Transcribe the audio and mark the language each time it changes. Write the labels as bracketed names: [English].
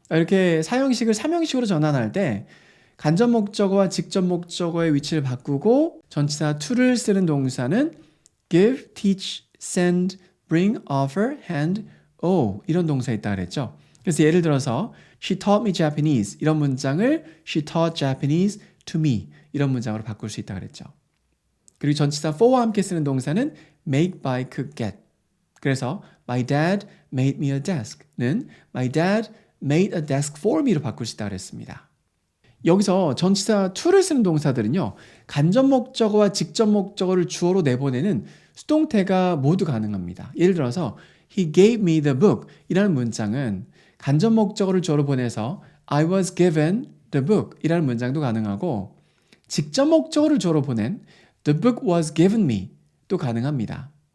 [Korean] 이렇게 사형식을 삼형식으로 전환할 때 간접 목적어와 직접 목적어의 위치를 바꾸고 전치사 to를 쓰는 동사는 give, teach, send, bring, offer, hand, owe 이런 동사 있다 그랬죠. 그래서 예를 들어서 [English] she taught me Japanese [Korean] 이런 문장을 [English] she taught Japanese to me [Korean] 이런 문장으로 바꿀 수 있다 그랬죠. 그리고 전치사 for와 함께 쓰는 동사는 make, buy, cook, get. [English] 그래서 my dad made me a desk는 my dad made a desk for me [Korean] 로 바꿀 수 있다 그랬습니다. 여기서 전치사 to를 쓰는 동사들은요. 간접 목적어와 직접 목적어를 주어로 내보내는 수동태가 모두 가능합니다. 예를 들어서 [English] he gave me the book [Korean] 이라는 문장은 간접 목적어를 주어로 보내서 [English] I was given the book [Korean] 이라는 문장도 가능하고 직접 목적어를 주어로 보낸 [English] the book was given me [Korean] 또 가능합니다.